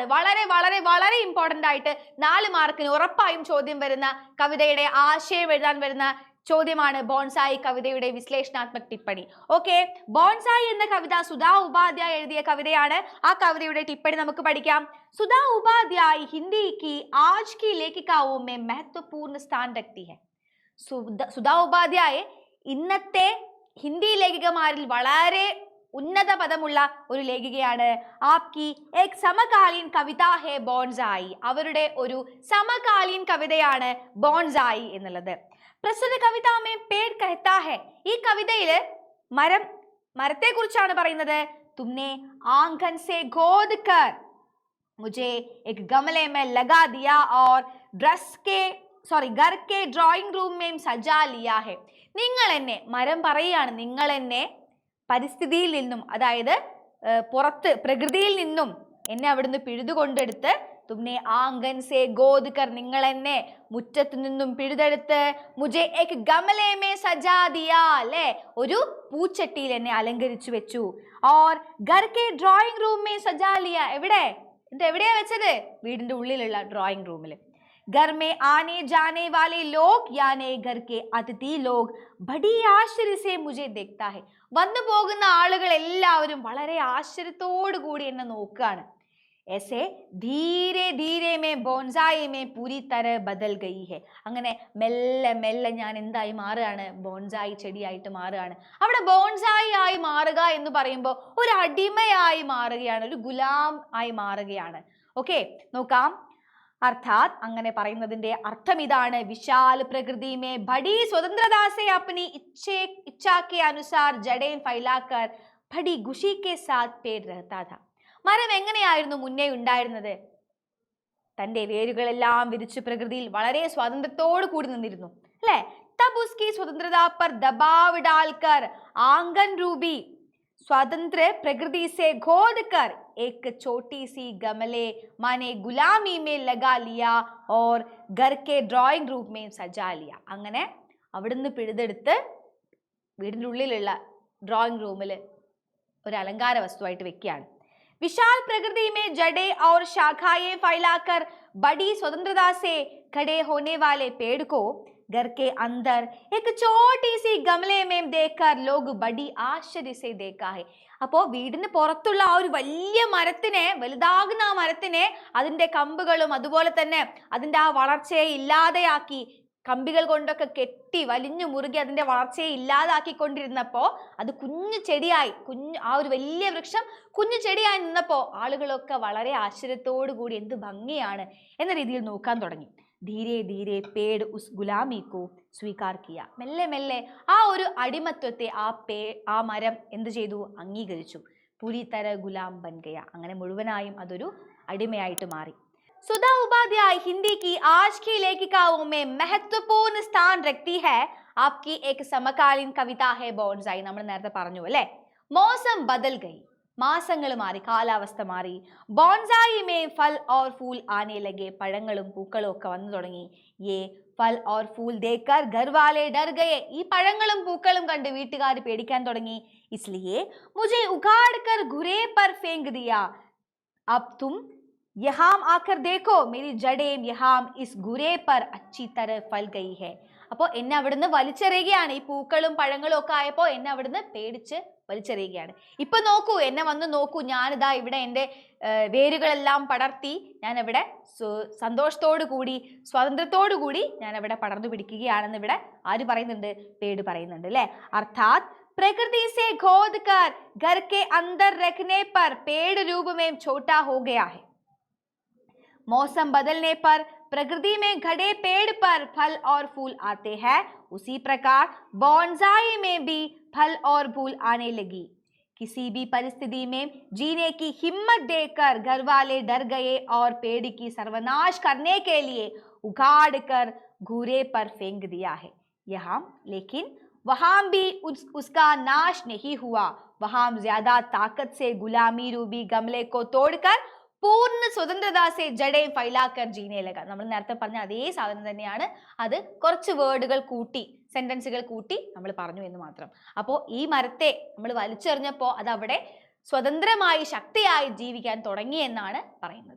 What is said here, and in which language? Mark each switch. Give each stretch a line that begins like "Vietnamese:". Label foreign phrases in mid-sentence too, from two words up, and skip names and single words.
Malayalam: വളരെ വളരെ വളരെ ഇമ്പോർട്ടന്റ് ആയിട്ട് 4 മാർക്കിന് ഉറപ്പായും ചോദ്യം വരുന്ന, കവിതയുടെ ആശയം എഴുതാൻ വരുന്ന ചോദ്യമാണ് ബോൺസായി കവിതയുടെ വിശ്ലേഷണാത്മക ടിപ്പണി. ഓക്കെ, ബോൺസായി എന്ന കവിത സുധാ ഉപാധ്യായ എഴുതിയ കവിതയാണ്. ആ കവിതയുടെ ടിപ്പണി നമുക്ക് പഠിക്കാം.
Hindi: സുധാ ഉപാധ്യായ ഹിന്ദി की आज की लेखिकाओं में महत्वपूर्ण स्थान रखती है.
Malayalam: സുധാ ഉപാധ്യായ ഇന്നത്തെ ഹിന്ദി ലേഖികമാരിൽ വളരെ ഉന്നത പദമുള്ള ഒരു ലേഖികയാണ്.
Hindi: आपकी एक समकालीन कविता है बोन्साई.
Malayalam: അവരുടെ ഒരു സമകാലീൻ കവിതയാണ് ബോൺസായി എന്നുള്ളത്.
Hindi: प्रस्तुत कविता में पेड़ कहता है.
Malayalam: ഈ കവിതയിൽ മരത്തെ കുറിച്ചാണ് പറയുന്നത്.
Hindi: तुमने आंगन से खोद कर മുझे एक गमले में लगा दिया और घर के
English: drawing room
Hindi: में सजा लिया है.
Malayalam: നിങ്ങൾ എന്നെ, മരം പറയുകയാണ്, നിങ്ങൾ എന്നെ പരിസ്ഥിതിയിൽ നിന്നും, അതായത് പുറത്ത് പ്രകൃതിയിൽ നിന്നും എന്നെ അവിടുന്ന് പിഴുതുകൊണ്ടെടുത്ത്,
Hindi: तुमने आंगन से खोद कर,
Malayalam: നിങ്ങൾ എന്നെ മുറ്റത്ത് നിന്നും പിഴുതെടുത്ത്,
Hindi: മുझे एक गमले में सजा दिया,
Malayalam: അല്ലേ, ഒരു പൂച്ചട്ടിയിൽ എന്നെ അലങ്കരിച്ചു വെച്ചു.
Hindi: और घर के
English: drawing room
Hindi: में सजा लिया,
Malayalam: എവിടെയാ വെച്ചത്? വീടിന്റെ ഉള്ളിലുള്ള
English: drawing room.
Hindi: घर में आने जाने वाले लोग यानी घर के अतिथि लोग बड़ी आश्चर्य से मुझे देखता है.
Malayalam: വന്നു പോകുന്ന ആളുകൾ എല്ലാവരും വളരെ ആശ്ചര്യത്തോടു കൂടി എന്നെ നോക്കുകയാണ്.
Hindi: ऐसे धीरे धीरे में ബോൺസായി में पूरी तरह बदल गई है.
Malayalam: അങ്ങനെ മെല്ലെ മെല്ലെ ഞാൻ എന്തായി മാറുകയാണ്? ബോൺസായി ചെടിയായിട്ട് മാറുകയാണ്. അവിടെ ബോൺസായി ആയി മാറുക എന്ന് പറയുമ്പോൾ ഒരു അടിമയായി മാറുകയാണ്, ഒരു ഗുലാം ആയി മാറുകയാണ്. ഓക്കെ, നോക്കാം. अर्थात അങ്ങനെ പറയുന്നതിന്റെ അർത്ഥം ഇതാണ്.
Hindi: विशाल प्रकृति में बड़ी स्वतंत्रता से अपनी इच्छा के अनुसार जड़ें फैलाकर बड़ी खुशी के साथ पेड़ रहता था.
Malayalam: മരം എങ്ങനെയായിരുന്നു മുന്നേ ഉണ്ടായിരുന്നത്? തന്റെ വേരുകളെല്ലാം വിരിച്ച് പ്രകൃതിയിൽ വളരെ സ്വാതന്ത്ര്യത്തോടു കൂടി നിന്നിരുന്നു, അല്ലേ?
Hindi: तब उसकी स्वतंत्रता पर दबाव डालकर आंगन रूबी स्वतंत्र प्रकृति से खोद कर एक छोटी सी गमले माने गुलामी में लगा लिया और घर के
English: drawing room
Hindi: में सजा लिया.
Malayalam: അങ്ങനെ അവിടുന്ന് പിഴുതെടുത്ത് വീടിൻ്റെ ഉള്ളിലുള്ള
English: drawing room
Malayalam: ഒരു അലങ്കാര വസ്തുവായിട്ട് വെക്കുകയാണ്.
Hindi: विशाल प्रकृति में जड़ें और शाखाएं फैलाकर बड़ी स्वतंत्रता से खड़े होने वाले पेड़ को घर के अंदर एक छोटी सी गमले में देखकर लोग बड़ी आश्चर्य से देखा है.
Malayalam: അപ്പോൾ വീടിന് പുറത്തുള്ള ആ ഒരു വലിയ മരത്തിനെ, വലുതാകുന്ന ആ മരത്തിനെ അതിൻ്റെ കമ്പുകളും അതുപോലെ തന്നെ അതിൻ്റെ ആ വളർച്ചയെ ഇല്ലാതെയാക്കി കമ്പികൾ കൊണ്ടൊക്കെ കെട്ടി വലിഞ്ഞു മുറുകി അതിൻ്റെ വളർച്ചയെ ഇല്ലാതാക്കിക്കൊണ്ടിരുന്നപ്പോൾ അത് കുഞ്ഞു ചെടിയായി, ആ ഒരു വലിയ വൃക്ഷം കുഞ്ഞു ചെടിയായി നിന്നപ്പോൾ ആളുകളൊക്കെ വളരെ ആശ്ചര്യത്തോടു കൂടി എന്ത് ഭംഗിയാണ് എന്ന രീതിയിൽ നോക്കാൻ തുടങ്ങി.
Hindi: धीरे धीरे पेड़ उस गुलामी को स्वीकार किया.
Malayalam: മെല്ലെ മെല്ലെ ആ ഒരു അടിമത്വത്തെ ആ മരം എന്ത് ചെയ്തു?
Hindi: അംഗീകരിച്ചു. पूरी तरह गुलाम बन गया.
Malayalam: അങ്ങനെ മുഴുവനായും അതൊരു അടിമയായിട്ട് മാറി.
Hindi: सुधा उपाध्याय हिंदी की आज की लेखिकाओं में महत्वपूर्ण स्थान रखती है. आपकी एक समकालीन कविता है ബോൺസായി.
Malayalam: നമ്മൾ നേരത്തെ പറഞ്ഞു അല്ലേ?
Hindi: मौसम बदल गई.
Malayalam: മാസങ്ങൾ മാറി, കാലാവസ്ഥ മാറി.
Hindi: बोन्साई में फल और फूल आने लगे.
Malayalam: പഴങ്ങളും പൂക്കളും ഒക്കെ വന്നു തുടങ്ങി.
Hindi: ये फल और फूल देखकर घर वाले डर गए.
Malayalam: ഈ പഴങ്ങളും പൂക്കളും കണ്ട് വീട്ടുകാർ പേടിക്കാൻ തുടങ്ങി.
Hindi: ഇസ്ലിയെ മുझे उखाड़ कर घुरे पर फेंक दिया. अब तुम यहाँ आकर देखो मेरी जड़ें यहाँ इस घुरे पर अच्छी तरह फल गई है.
Malayalam: അപ്പോൾ എന്നെ അവിടുന്ന് വലിച്ചെറിയുകയാണ്. ഈ പൂക്കളും പഴങ്ങളും ഒക്കെ ആയപ്പോൾ എന്നെ അവിടുന്ന് പേടിച്ച് വലിച്ചെറിയുകയാണ്. ഇപ്പൊ നോക്കൂ, എന്നെ വന്ന് നോക്കൂ, ഞാനിതാ ഇവിടെ എൻ്റെ വേരുകളെല്ലാം പടർത്തി ഞാൻ ഇവിടെ സന്തോഷത്തോടു കൂടി സ്വാതന്ത്ര്യത്തോടു കൂടി ഞാൻ ഇവിടെ പടർന്നു പിടിക്കുകയാണെന്ന് ഇവിടെ ആര് പറയുന്നുണ്ട്? പേട് പറയുന്നുണ്ട് അല്ലേ?
Hindi: अर्थात प्रकृति से खोद कर घर के अंदर रखने पर पेड़ रूप में छोटा हो गया है. मौसम बदलने पर प्रकृति में खड़े पेड़ पर फल और फूल आते हैं. उसी प्रकार बॉन्साई में भी फल और फूल आने लगी. किसी भी परिस्थिति में जीने की हिम्मत देकर घर वाले डर गए और पेड़ की सर्वनाश करने के लिए उखाड़ कर घूरे पर फेंक दिया है. यहाँ लेकिन वहां भी उसका नाश नहीं हुआ. वहां ज्यादा ताकत से गुलामी रूबी गमले को तोड़कर पूर्ण स्वतंत्रता से जड़ें फैलाकर जीने लगा.
Malayalam: നമ്മൾ നേരത്തെ പറഞ്ഞ അതേ സാധനം തന്നെയാണ്. അത് കുറച്ച് വേർഡുകൾ കൂട്ടി, സെന്റൻസുകൾ കൂട്ടി നമ്മൾ പറഞ്ഞു എന്ന് മാത്രം. അപ്പോൾ ഈ മരത്തെ നമ്മൾ വലിച്ചെറിഞ്ഞപ്പോൾ അത് അവിടെ സ്വതന്ത്രമായി ശക്തിയായി ജീവിക്കാൻ തുടങ്ങി എന്നാണ് പറയുന്നത്.